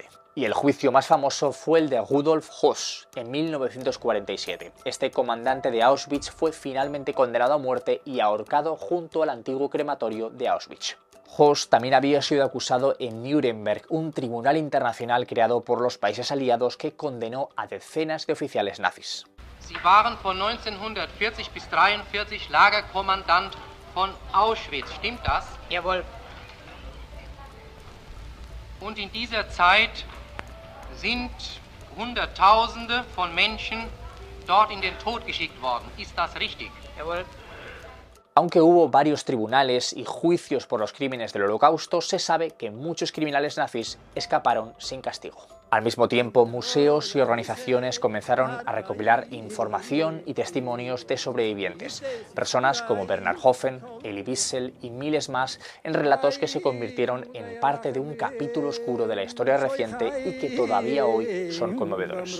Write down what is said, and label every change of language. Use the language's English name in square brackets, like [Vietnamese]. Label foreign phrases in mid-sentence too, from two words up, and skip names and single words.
[Spanish] Y el juicio más famoso fue el de Rudolf Höss en 1947. Este comandante de Auschwitz fue finalmente condenado a muerte y ahorcado junto al antiguo crematorio de Auschwitz. Höss también había sido acusado en Nuremberg, un tribunal internacional creado por los países aliados que condenó a decenas de oficiales nazis. [German] Sie waren von 1940 bis 1943 Lagerkommandant von Auschwitz, stimmt das? Jawohl. Und in dieser Zeit sind Hunderttausende von Menschen dort in den Tod geschickt worden. Ist das richtig? Jawohl. [Spanish] Aunque hubo varios tribunales y juicios por los crímenes del Holocausto, se sabe que muchos criminales nazis escaparon sin castigo. Al mismo tiempo, museos y organizaciones comenzaron a recopilar información y testimonios de sobrevivientes, personas como Bernhard Hoffen, Elie Wiesel y miles más, en relatos que se convirtieron en parte de un capítulo oscuro de la historia reciente y que todavía hoy son conmovedores.